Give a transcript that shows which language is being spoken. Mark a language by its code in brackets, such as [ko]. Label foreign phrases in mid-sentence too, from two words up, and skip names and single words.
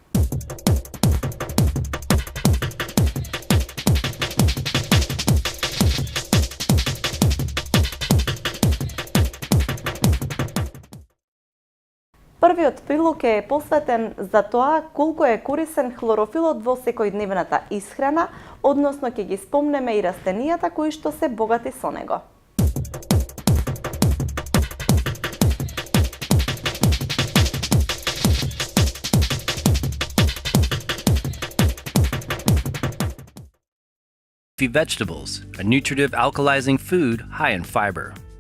[mk] Првиот прилог е посветен за тоа колку е корисен хлорофилот во секојдневната исхрана, односно ќе ги спомнеме и растенијата кои што се богати со него. [en] Leafy vegetables, a nutritive alkalizing food high in fiber.